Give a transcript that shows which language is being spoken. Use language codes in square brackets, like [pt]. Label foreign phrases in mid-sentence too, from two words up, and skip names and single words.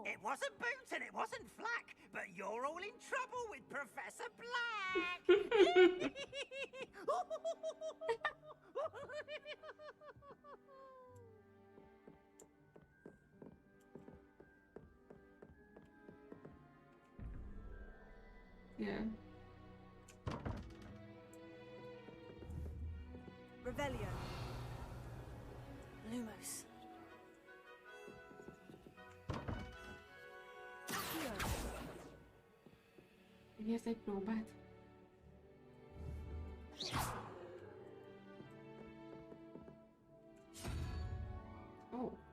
[en] It wasn't boot and it wasn't flack, but you're all in trouble with Professor Black. Yeah. Revelio. Lumos. [hu] Nyersz egy próbát. [en] Oh.